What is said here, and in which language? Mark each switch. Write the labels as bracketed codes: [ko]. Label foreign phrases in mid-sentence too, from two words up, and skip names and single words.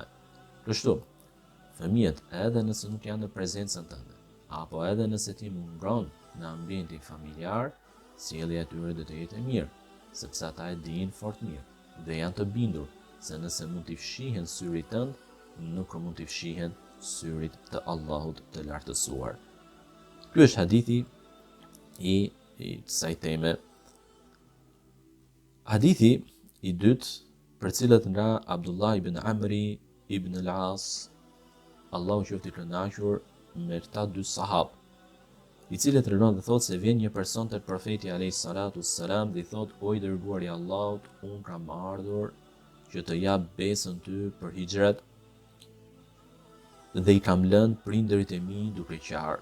[sq] Kështu, fëmijët edhe nëse nuk janë në prezencën tënde, apo edhe nëse ti mungon në ambientin familjar, sjellja e tyre do të jetë e mirë, sepse ata e dinë fort mirë dhe janë të bindur se nëse mund t'i fshihen syrit tënd, nuk mund t'i fshihen syrit të Allahut të lartësuar. Ky është hadithi i kësaj teme. Hadithi i dytë, për cilët nga Abdullah ibn Amri ibn al-As, Allahu qoftë i kënaqur me këta dy sahabë, i cilët tregon dhe thotë se vjen një person tek profeti [ar] عليه الصلاة والسلام [sq] dhe i thotë: o i dërguari i Allahut, unë kam ardhur që të jap besën ty për hijret dhe i kam lënë prindërit e mi duke qarë.